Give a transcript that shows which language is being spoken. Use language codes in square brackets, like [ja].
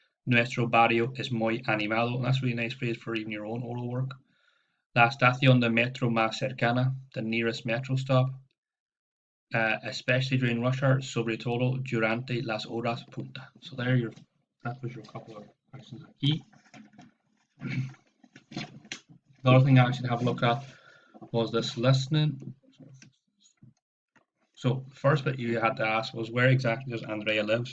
[es] Nuestro barrio es muy animado. [en] And that's a really nice phrase for even your own oral work. [es] La estación de metro más cercana, [en] the nearest metro stop. Especially during rush hour, [es] sobre todo durante las horas punta. [en] So that was your couple of questions [es] aquí. [en] The other thing I should have a look at was this listening. So first bit you had to ask was where exactly does Andrea live?